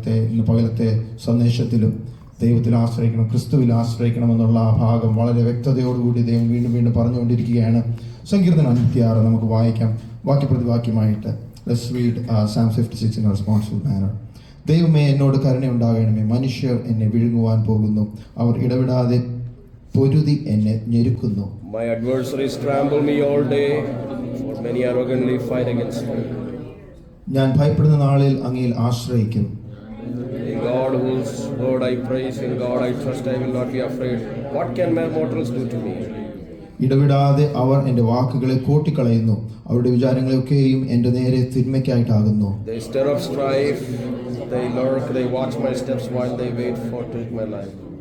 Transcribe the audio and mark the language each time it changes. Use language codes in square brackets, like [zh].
[ml] ഇന്ന് പകലത്തെ സന്ദേശത്തിലും ദൈവത്തിൽ ആശ്രയിക്കണം, ക്രിസ്തുവിൽ ആശ്രയിക്കണം എന്നുള്ള ആ ഭാഗം വളരെ വ്യക്തതയോടുകൂടി ദൈവം വീണ്ടും പറഞ്ഞുകൊണ്ടിരിക്കുകയാണ്. സങ്കീർത്തനം 56 നമുക്ക് വായിക്കാം വാക്യപ്രതിവാക്യമായിട്ട്. [en] Let's read Psalm 56 in a responsive manner. [ml] ദൈവമേ, എന്നോട് കരുണയുണ്ടാകണമേ. മനുഷ്യർ എന്നെ വിഴുങ്ങുവാൻ പോകുന്നു. അവർ ഇടവിടാതെ പൊരുതി എന്നെ ഞെരുക്കുന്നു. [en] My adversaries trample me all day, for many arrogantly fight against me. [ml] ഞാൻ ഭയപ്പെടുന്ന നാളിൽ അങ്ങയിൽ ആശ്രയിക്കും. [en] In God whose word I praise, in God I trust, I will not be afraid. What can mere mortals do to me? [ml] ഇടവിടാതെ അവർ എൻ്റെ വാക്കുകളെ കോട്ടിക്കളയുന്നു. അവരുടെ വിചാരങ്ങളെയൊക്കെയും എൻ്റെ നേരെ തിന്മയ്ക്കായിട്ടാകുന്നു. [en] They stir up strife, they lurk, they watch my steps while they wait for to take my life.